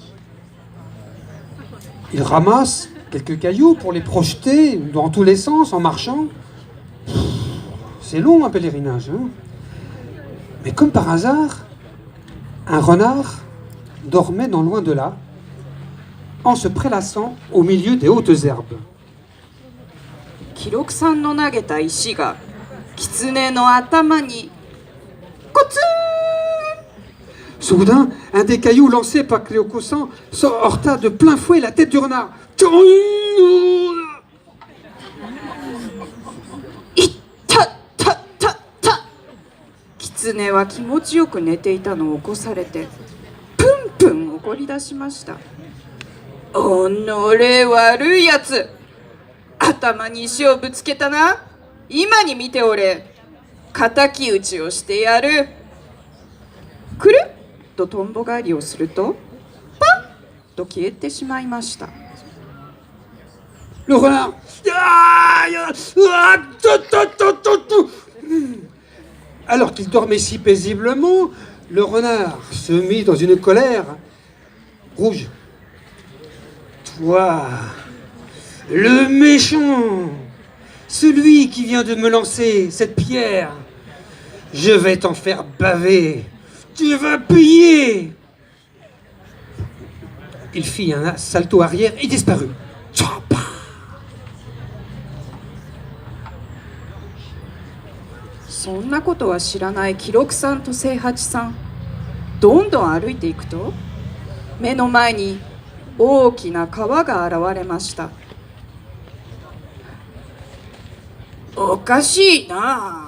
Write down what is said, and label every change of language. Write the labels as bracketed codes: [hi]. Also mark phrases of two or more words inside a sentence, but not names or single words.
[fr] Ils ramassent quelques cailloux pour les projeter dans tous les sens en marchant. C'est long un pèlerinage, hein? Mais comme par hasard, un renard dormait non loin de là, en se prélassant au milieu des hautes herbes. [ja] 記録さんの投げた石が狐の頭にコツン。 [fr] Soudain, un des cailloux lancés par Kyoko-san se heurta de plein fouet la tête du renard. [ja] いったったったった狐は気持ちよく寝ていたのを起こされてプンプン怒り出しました。おのれ悪いやつ、頭に石をぶつけたな。今に見ておれ、敵討ちをしてやる。くるっととんぼ返りをするとパッと消えてしまいました。 [fr] Le renard. Alors qu'il dormait si paisiblement, le renard se mit dans une colère rouge. Toi, le méchant, celui qui vient de me lancer cette pierre, je vais t'en faire baver. Tu vas payer. Il fit un salto arrière et disparut. Tchapa. [ja] そんなことは知らない記録さんと清八さん、どんどん歩いていくと目の前に大きな川が現れました。おかしいな。